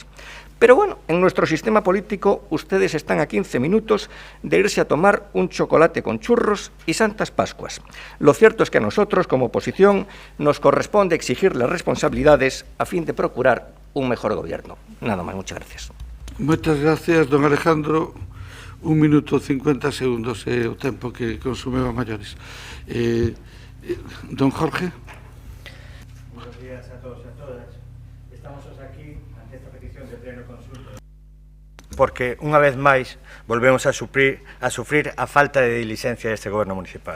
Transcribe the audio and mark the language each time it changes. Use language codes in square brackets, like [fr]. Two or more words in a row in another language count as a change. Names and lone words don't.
[es] Pero bueno, en nuestro sistema político ustedes están a 15 minutos de irse a tomar un chocolate con churros y Santas Pascuas. Lo cierto es que a nosotros, como oposición, nos corresponde exigir las responsabilidades a fin de procurar un mejor gobierno. Nada más, muchas gracias. Muchas gracias, don Alejandro. [gl] 1 minuto 50 segundos é o tempo que consumeu a maiores. Don Jorge. [es] Buenos días a todos [gl] e a todas. Estamos aquí ante esta petición de pleno consulta porque unha vez máis volvemos a sufrir a falta de diligencia deste goberno municipal.